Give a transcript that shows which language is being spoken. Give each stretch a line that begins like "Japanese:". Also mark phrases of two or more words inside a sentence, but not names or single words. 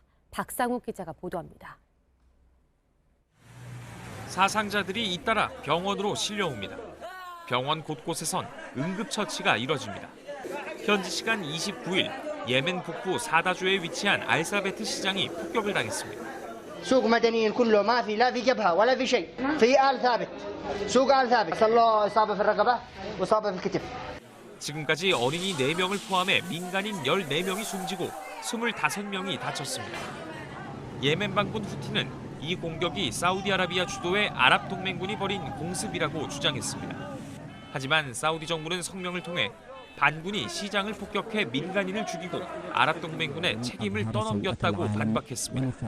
Korean: 박상욱 기자가 보도합니다. 사상자들이 잇따라 병원으로 실려옵니다. 병원 곳곳에선 응급처치가 이뤄집니다. 현지 시간 29일 예멘 북부 사다주에 위치한 알사베트 시장이 폭격을 당했습니다.
Arabic: سوق مدنيين كله ما في لا في جبهة ولا في شيء في آل ثابت سوق آل ثابت صار له إصابة في الرقبة وإصابة في الكتف.
Korean: 지금까지 어린이 4명을 포함해 민간인 14명이 숨지고 25명이 다쳤습니다. 예멘 반군 후티는 이 공격이 사우디아라비아 주도의 아랍 동맹군이 벌인 공습이라고 주장했습니다. 하지만 사우디 정부는 성명을 통해 반군이 시장을 폭격해 민간인을 죽이고 아랍 동맹군의 책임을 떠넘겼다고 반박했습니다.